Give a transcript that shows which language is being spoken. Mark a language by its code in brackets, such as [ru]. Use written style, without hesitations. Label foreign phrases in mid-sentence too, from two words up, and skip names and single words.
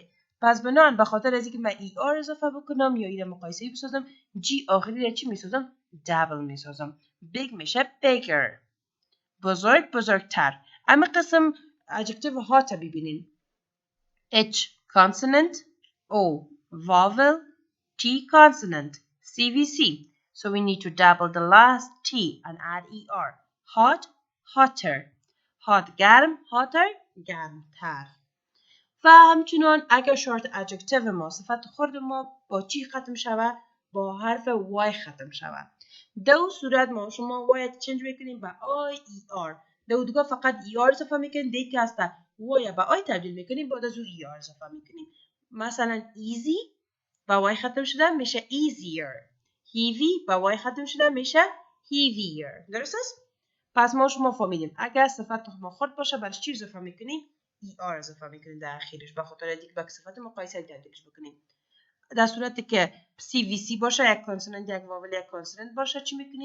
[fa] پس بنان به خاطر از اینکه من ای آر اضافه بکنم یا این مقایسه بسازم جی آخری را چی میسازم؟ دبل میسازم. بیگ میشه بیگر. بزرگتر. اما قسم [en] adjective hot [fa] ببینین. [en] H consonant, O vowel, T consonant, CVC. So we need to double the last T and add ER. Hot, hotter. Hot گرم, hotter گرمتر. [fa] و همچنان اگر [en] short adjective [fa] ما صفت خورد ما با چی ختم شود؟ با حرف Y ختم شود. دو صورت ما شما باید چنج بکنیم به آی ای آر. دیگه فقط ای آر اضافه میکنیم دیگه که هسته وای به آی تبدیل میکنیم بعد از او ای آر اضافه میکنیم. مثلا easy با وای ختم شده میشه easier. heavy با وای ختم شده میشه heavier. درست است؟ پس ما شما فهمیدیم اگر صفت ما خورد باشه برش چی اضافه میکنیم؟ ای آر اضافه میکنیم در اخیرش به خاطر اینکه با صفت مقایسه تبدیلش بکنیم. در صورتی که CVC باشه یک کانسوننت یک واول یک کانسوننت باشه چی میکنیم؟